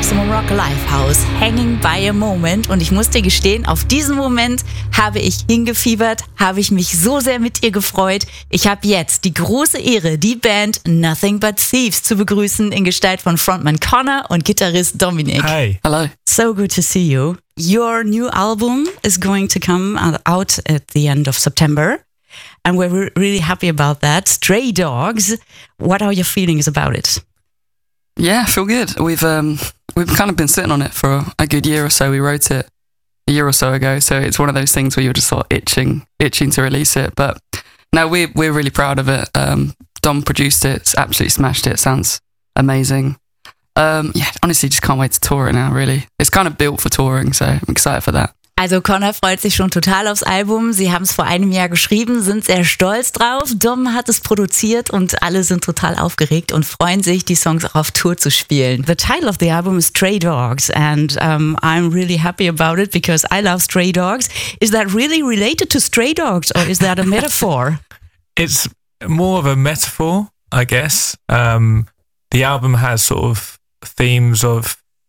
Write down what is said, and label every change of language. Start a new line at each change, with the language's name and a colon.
English: Rock Lifehouse, Hanging by a Moment.
German: Und ich muss dir gestehen, auf diesen Moment habe ich hingefiebert, habe ich mich so sehr mit dir gefreut. Ich habe jetzt die große Ehre, die Band Nothing But Thieves zu begrüßen in Gestalt von Frontman Connor und Gitarrist Dominik.
English: Hi. Hello. So good to see you. Your new album is going to come out at the end of September. And we're really happy about that. Stray Dogs, what are your feelings about it? Yeah, I feel good. We've kind of been sitting on it for a good year or so. We wrote it a year or so ago. So it's one of those things where you're just sort of itching to release it. But no, we're really proud of it. Dom produced it, absolutely smashed it. It sounds amazing. Honestly, just can't wait to tour it now, really. It's kind of built for touring, so I'm excited for that.
German: Also Connor freut sich schon total aufs Album. Sie haben es vor einem Jahr geschrieben, sind sehr stolz drauf. Dom hat es produziert und alle sind total aufgeregt und freuen sich, die Songs auch auf Tour zu spielen.
English: The title of the album is Stray Dogs and I'm really happy about it because I love Stray Dogs. Is that really related to Stray Dogs or is that a metaphor? It's more of a metaphor, I guess. The album has sort of themes of...